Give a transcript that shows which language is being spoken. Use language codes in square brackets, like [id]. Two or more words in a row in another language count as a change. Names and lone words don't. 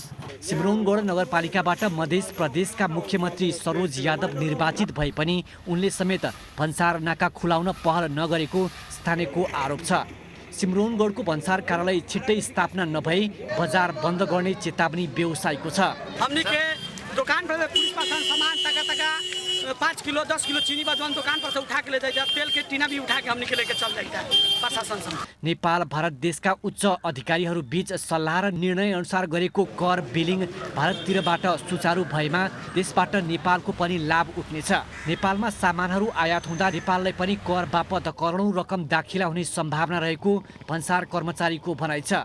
[ne] सिमरौनगढ नगरपालिकाबाट मध्य प्रदेशका मुख्यमन्त्री सरोज यादव निर्वाचित भए पनि उनले समेत भन्सार नाका खुलाउन पहल नगरेको स्थानीयको आरोप छ। सिमरौनगढको भन्सार कार्यालय छिट्टै स्थापना नभई बजार बन्द गर्ने चेतावनी व्यवसायीको छ। [bho] हमनी के दुकान पर पुलिस प्रशासन सामान तका 5 किलो 10 किलो चीनी बजवान दुकान पर से उठा के ले जाइए, तेल के टीना भी उठा के हमनी के लेके चल जाइए प्रशासन सम। [ne] नेपाल भारत देशका उच्च अधिकारीहरू बीच सल्लाह र निर्णय अनुसार गरेको कर बिलिङ भारततिरबाट सुचारू भएमा देशबाट नेपालको पनि लाभ उठ्नेछ। नेपालमा सामानहरू आयात हुँदा नेपाललाई पनि कर बापत करोडौँ रकम दाखिला हुने सम्भावना रहेको भन्सार कर्मचारीको भनाइ छ।